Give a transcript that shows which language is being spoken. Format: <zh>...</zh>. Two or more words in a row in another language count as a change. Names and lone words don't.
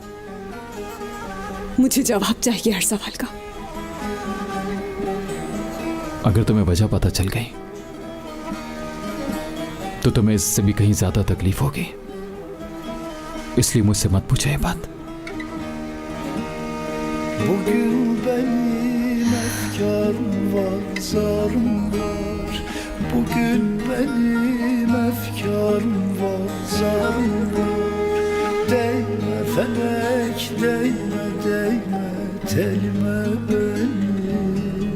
<hi>मुझे जवाब चाहिए हर सवाल का। अगर तुम्हें वजह पता चल गई तो तुम्हें इससे भी कहीं ज्यादा तकलीफ होगी, इसलिए मुझसे मत पूछो ये बात।</hi> <tr>Bugün benim efkarım var, zarım var. Bugün benim efkarım var, zarım var. Değme felek, değme, değme telime benim.</tr>